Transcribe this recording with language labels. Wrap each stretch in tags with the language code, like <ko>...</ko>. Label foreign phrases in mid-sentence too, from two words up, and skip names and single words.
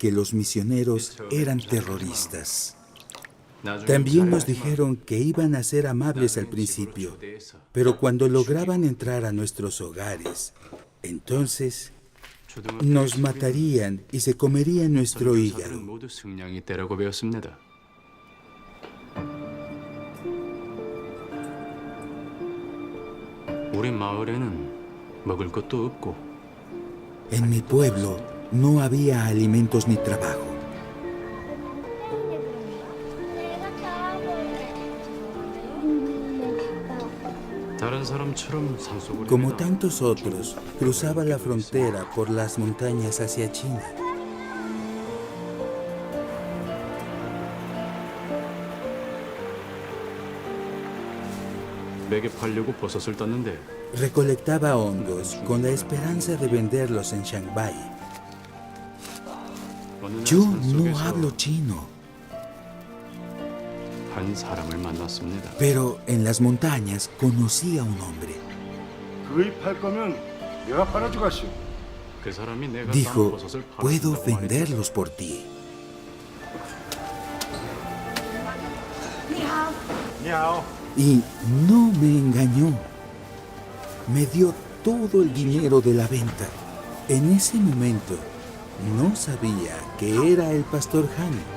<es>que los misioneros eran terroristas. También nos dijeron que iban a ser amables al principio, pero cuando lograban entrar a nuestros hogares, entonces nos matarían y se comerían nuestro hígado.</es> <ko>모두 승냥이 때라고 배웠습니다. 우리 마을에는 먹을 것도 없고</ko> <es>En mi pueblo no había alimentos ni trabajo.</es> <ko>다른 사람처럼 산속을</ko> <es>Como tantos otros, cruzaba la frontera por las montañas hacia China.</es> <ko>맥에 팔려고 버섯을 땄는데</ko> <es>Recolectaba hongos con la esperanza de venderlos en Shanghái.</es> <ko>어느 날</ko> <es>Yo no</es> <ko>산속에서</ko> <es>hablo chino,</es> <ko>한 사람을 만났습니다.</ko> <es>pero en las montañas conocí a un hombre.</es> <ko>그이 팔 거면 내가 팔아주겠소. 그 사람이 내가 딴</ko> <es>Dijo,</es> <ko>버섯을</ko> <es>puedo</es> <ko>팔아준다고 말했죠.</ko> <es>venderlos por ti. Y no me engañó. Me dio todo el dinero de la venta. En ese momento, no sabía que era el pastor Han.</es>